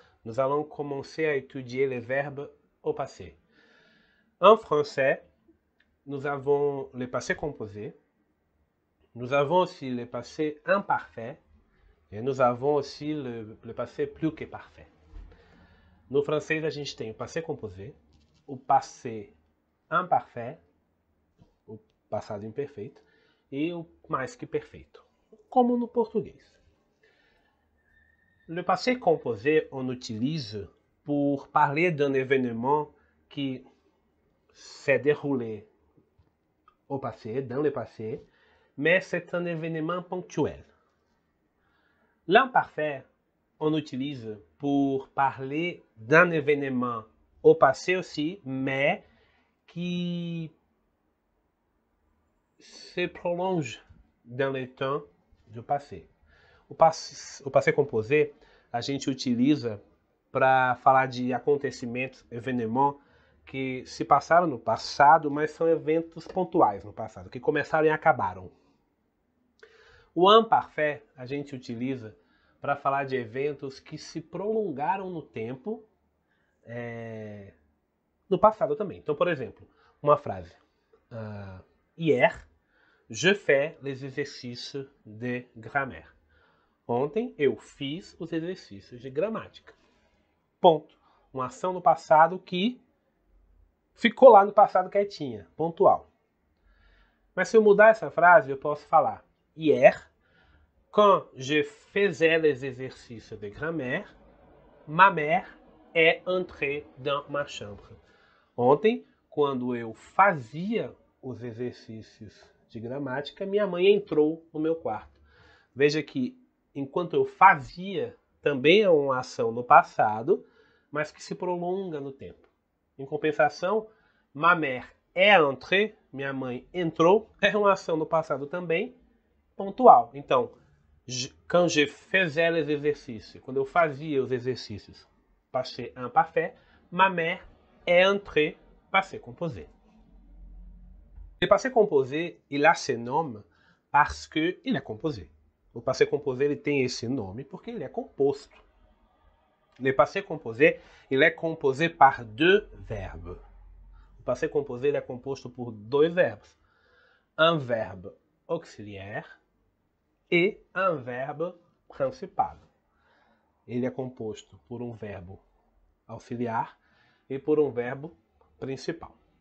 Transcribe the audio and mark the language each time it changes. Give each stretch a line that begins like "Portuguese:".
French: Nous allons commencer à étudier les verbes au passé. En français, nous avons le passé composé, nous avons aussi le passé imparfait, et nous avons aussi le passé plus que parfait.
Portuguese: No francês, a gente tem o passé composé, o passé imparfait, o passado imperfeito, e o mais que perfeito, como no português.
French: Le passé composé, on utilise pour parler d'un événement qui s'est déroulé au passé, dans le passé, mais c'est un événement ponctuel. L'imparfait, on utilise pour parler d'un événement au passé aussi, mais qui se prolonge dans le temps
Portuguese: do passé. O passé composé a gente utiliza para falar de acontecimentos, événements que se passaram no passado, mas são eventos pontuais no passado, que começaram e acabaram. O imparfait a gente utiliza para falar de eventos que se prolongaram no tempo, no passado também. Então, por exemplo, uma frase.
French: Hier, je fais les exercices de grammaire.
Portuguese: Ontem eu fiz os exercícios de gramática. Ponto. Uma ação no passado que ficou lá no passado quietinha, pontual. Mas se eu mudar essa frase, eu posso falar
French: hier, quand je faisais les exercices de grammaire, ma mère est entrée dans ma chambre.
Portuguese: Ontem, quando eu fazia os exercícios de gramática, minha mãe entrou no meu quarto. Veja que, enquanto eu fazia, também é uma ação no passado, mas que se prolonga no tempo. Em compensação,
French: ma mère est entrée,
Portuguese: minha mãe entrou, é uma ação no passado também, pontual. Então,
French: quand je faisais les exercices,
Portuguese: quando eu fazia os exercícios,
French: passé imparfait, ma mère est entrée, passé composé. Le passé composé, il a ce nom parce que il est composé.
Portuguese: O passé composé ele tem esse nome porque ele é composto.
French: Le passé composé, il est composé par deux verbes.
Portuguese: O passé composé ele é composto por dois verbos.
French: Un verbe auxiliaire e un verbe principal.
Portuguese: Ele é composto por um verbo auxiliar e por um verbo principal.